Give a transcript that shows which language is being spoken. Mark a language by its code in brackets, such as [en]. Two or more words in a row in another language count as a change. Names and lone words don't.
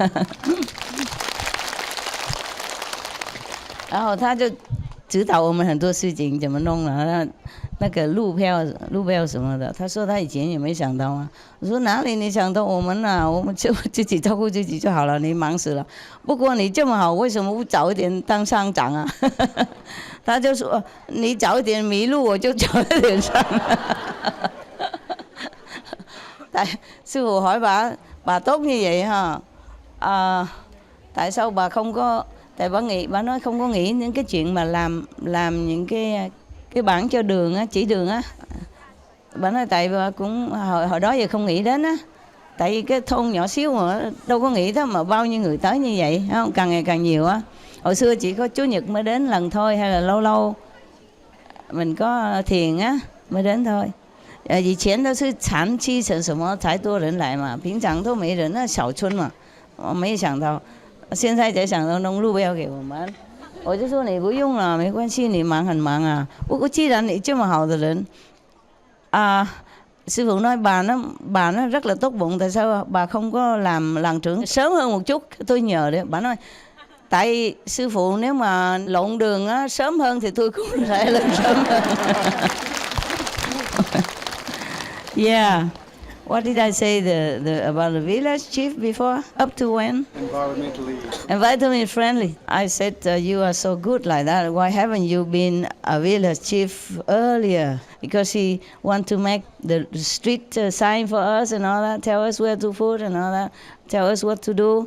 [zh] 然后他就指导我们很多事情怎么弄了，那个路票什么的，他说他以前也没想到啊。我说哪里你想到我们啊？我们就自己照顾自己就好了，你忙死了。不过你这么好，为什么不早一点当乡长啊？他就说你早一点迷路，我就早一点上。 [vi] Tại sư phụ hỏi bà tốt như vậy ha, tại sao bà không có, tại bà nói không có nghĩ những cái chuyện mà làm những cái bảng cho đường á, chỉ đường á. Bà nói tại bà cũng hồi đó giờ không nghĩ đến á, tại vì cái thôn nhỏ xíu mà đâu có nghĩ đó mà bao nhiêu người tới như vậy, không? Càng ngày càng nhiều á. Hồi xưa chỉ có Chúa Nhật mới đến lần thôi, hay là lâu lâu mình có thiền á mới đến thôi. [zh] 以前都是长期成什么才多人来嘛，平常都没人，那小村嘛，我没想到，现在才想到弄路标给我们，我就说你不用了，没关系，你忙很忙啊。不过既然你这么好的人， [vi] sư phụ nói bà nó rất là tốt bụng, tại sao bà không có làm làng trưởng sớm hơn một chút? Tôi nhờ đấy, bà nói tại sư phụ nếu mà lộn đường á, sớm hơn thì tôi cũng sẽ lên sớm hơn. [en] Yeah， What did I say about the village chief before? Up to when? Environmentally friendly. I said, you are so good like that. Why haven't you been a village chief earlier? Because he want to make the street sign for us and all that, tell us where to put and all that, tell us what to do.